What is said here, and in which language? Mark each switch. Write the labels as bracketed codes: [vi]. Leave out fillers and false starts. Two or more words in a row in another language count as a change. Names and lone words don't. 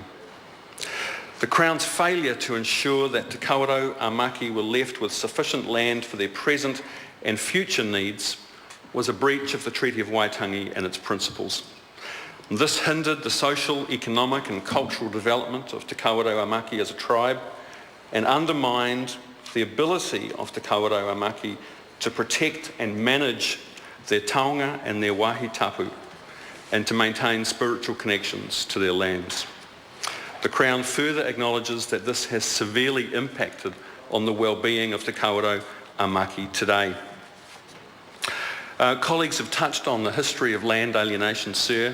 [en] The Crown's failure to ensure that Te Kawerau a Maki were left with sufficient land for their present and future needs was a breach of the Treaty of Waitangi and its principles. This hindered the social, economic and cultural development of Te Kawerau a Maki as a tribe and undermined the ability of Te Kawerau a Maki to protect and manage their taonga and their [mi] wāhi tapu [en] and to maintain spiritual connections to their lands. The Crown further acknowledges that this has severely impacted on the well-being of Te Kawerau a Maki today. Colleagues have touched on the history of land alienation, sir.